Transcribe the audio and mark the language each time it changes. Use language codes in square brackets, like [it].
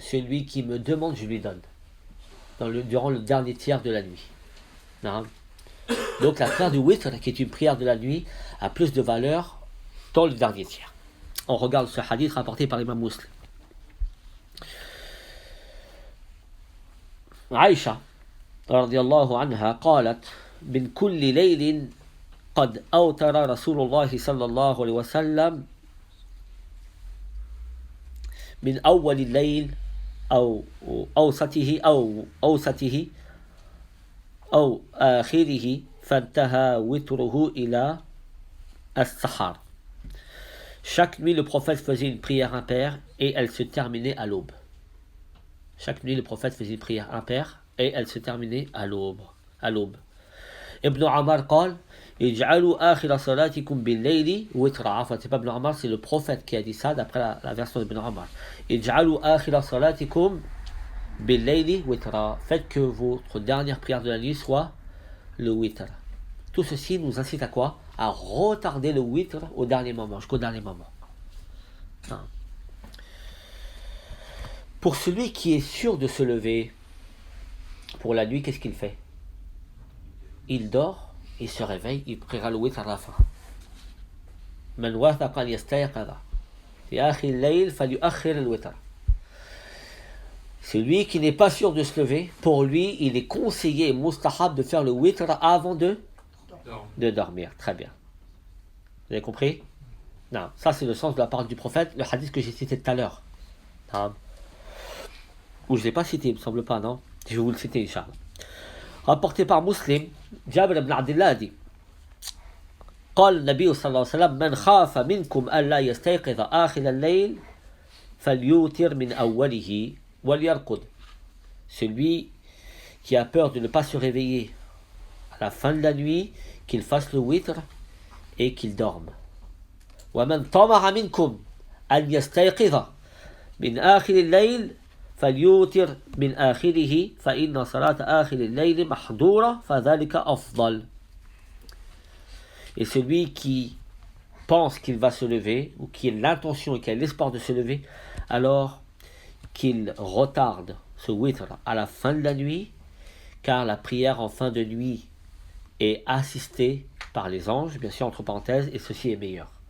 [fr] Celui qui me demande, je lui donne. Durant le dernier tiers de la nuit. Non. Donc la prière du witr, qui est une prière de la nuit, a plus de valeur dans le dernier tiers. On regarde ce hadith rapporté par l'imam Muslim. [ar] Aïcha رضي الله عنها قالت من كل ليل قد أوتر رسول الله صلى الله عليه وسلم من أول الليل أو أوسطه أو آخره فانتهى وتره إلى السحر. [fr] Chaque nuit, le prophète faisait une prière impaire et elle se terminait à l'aube. Chaque nuit, le prophète faisait une prière impaire et elle se terminait à l'aube. [ar] Ibn Omar قال اجعلوا آخر صلاتكم بالليل وترا. [fr] Enfin, c'est pas Ibn Omar, c'est le prophète qui a dit ça d'après la version d'Ibn Omar. [ar] اجعلوا آخر صلاتكم بالليل وترا. [fr] Faites que votre dernière prière de la nuit soit le witr. Tout ceci nous incite à quoi? À retarder le witr au dernier moment, jusqu'au dernier moment. Pour celui qui est sûr de se lever pour la nuit, qu'est-ce qu'il fait? Il dort, il se réveille, il priera le witr à la fin. [ar] من وثق أن يستيقظ في آخر الليل فليؤخر الوتر. [fr] Celui qui n'est pas sûr de se lever, pour lui, il est conseillé, mustahab, de faire le witr avant de dormir. Très bien. Vous avez compris? Non, ça c'est le sens de la parole du prophète, le hadith que j'ai cité tout à l'heure. Ou je ne l'ai pas cité, il ne me semble pas, non? Je vais vous le citer, Inch'Allah. Rapporté par Muslim, Jabir ibn Abdullah dit [ar] قال النبي صلى الله عليه وسلم من خاف منكم ألا يستيقظ آخر الليل فليوتر من أوله وليرقد. [fr] Celui qui a peur de ne pas se réveiller à la fin de la nuit, qu'il fasse le witr et qu'il dorme. [ar] ومن طمع منكم أن يستيقظ من آخر الليل فليوتر من آخره فإن صلاة آخر الليل محظورة فذلك أفضل. [fr] Et celui qui pense qu'il va se lever, ou qui a l'intention et qui a l'espoir de se lever, alors qu'il retarde ce witr à la fin de la nuit, car la prière en fin de nuit est assistée par les anges, bien sûr entre parenthèses, et ceci est meilleur.